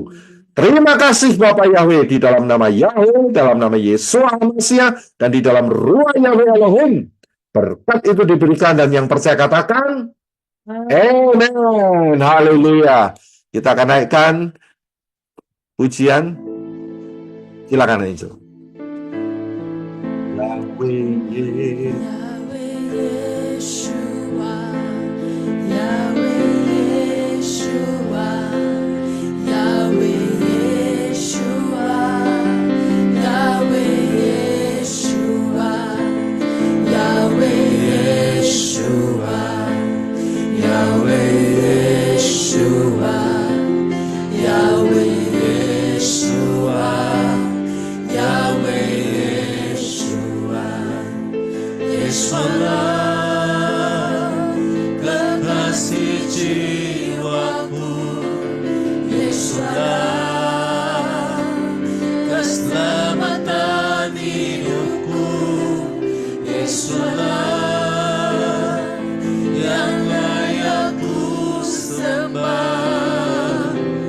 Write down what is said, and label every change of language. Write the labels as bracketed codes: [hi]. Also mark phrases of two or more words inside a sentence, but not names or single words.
[id] Terima kasih Bapak Yahweh, di dalam nama Yahweh, dalam nama Yeshua HaMashiach, dan di dalam ruah Yahweh Elohim. Berkat itu diberikan, dan yang percaya katakan amen. Haleluya. Kita akan naikkan pujian. Silakan Angel. Yahweh. Yahweh Yeshua, Yahweh Yeshua, Yahweh Yeshua, Yahweh Yeshua, Yahweh Yeshua, Yahweh Yeshua, Yahweh Yeshua, Yahweh Yeshua. Yesualah kekasih jiwaku, Yesualah keselamatan hidupku, Yesualah yang layak ku sembah,